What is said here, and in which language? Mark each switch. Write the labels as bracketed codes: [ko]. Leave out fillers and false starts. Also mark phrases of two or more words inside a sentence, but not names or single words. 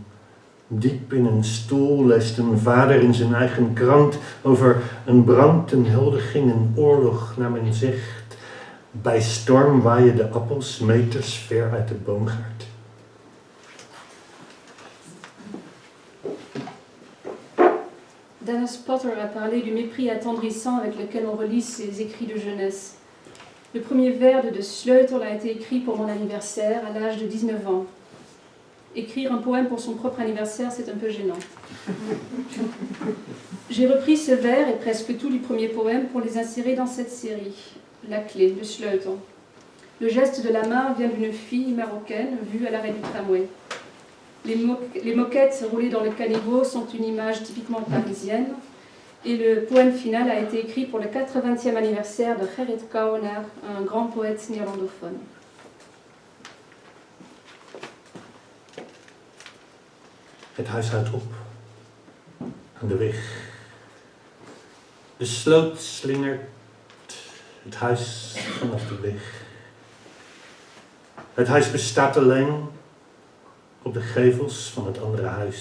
[nl] Diep in een stoel leest een vader in zijn eigen krant over een brand, een huldiging, een oorlog, naar men zegt. Bij storm waaien de appels meters ver uit de boomgaard. [fr] Dennis Potter a parlé du mépris attendrissant avec lequel on relit ses écrits de jeunesse. Le premier vers de Sleutel a été écrit pour mon anniversaire à l'âge de 19 ans. Écrire un poème pour son propre anniversaire, c'est un peu gênant. J'ai repris ce vers et presque tous les premiers poèmes pour les insérer dans cette série. La clé, de Sleutel. Le geste de la main vient d'une fille marocaine vue à l'arrêt du tramway. Les moquettes roulées dans le caniveau sont une image typiquement parisienne. Et le poème final a été écrit pour le 80e anniversaire de Gerrit Kouwenaar, un grand poète néerlandophone. [nl] Het huis houdt op. Aan de weg. De sloot slingert het huis vanaf de weg. Het huis bestaat alleen op de gevels van het andere huis.